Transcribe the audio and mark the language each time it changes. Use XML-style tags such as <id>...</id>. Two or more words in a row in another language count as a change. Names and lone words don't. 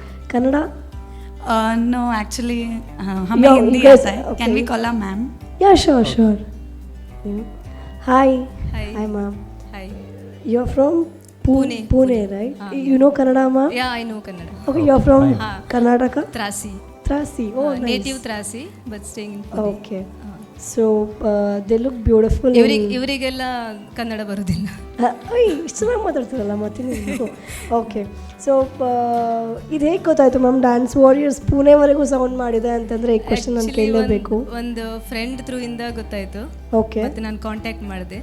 <en>Kannada? No, actually,</en> <hi>हमें हिंदी आता है.</hi> <en>Can we call her ma'am? Yeah, sure. Hi. Hi. Hi, ma'am. Hi. You're from Pune, right? You know Kannada, ma'am? Yeah, I know Kannada. Okay, you're from Haan. Karnataka? Trasi. Oh, nice. Native Trasi, but staying in Pune. Okay. So, they look beautiful.</en> <kn>ಇವರಿಗೆಲ್ಲ ಕನ್ನಡ ಬರೋದಿಲ್ಲ. ಇಷ್ಟು ಚೆನ್ನಾಗಿ ಮಾತಾಡ್ತಾರಲ್ಲ ಮತ್ತೆ ನೀವು.</kn> <en>okay, so</en> <kn>ಇದು ಹೇಗೆ ಗೊತ್ತಾಯಿತು ಮ್ಯಾಮ್ ಡ್ಯಾನ್ಸ್ ವಾರಿಯರ್ಸ್ ಪುಣೆವರೆಗೂ ಸೌಂಡ್ ಮಾಡಿದೆ ಅಂತಂದರೆ ಈ ಕ್ವಶನ್ ನಾನು ಕೇಳಲೇಬೇಕು. ಒಂದು</kn> <en>friend through</en> <kn>ಇಂದ ಗೊತ್ತಾಯಿತು. ಓಕೆ, ಮತ್ತೆ ನಾನು ಕಾಂಟ್ಯಾಕ್ಟ್ ಮಾಡಿದೆ.</kn>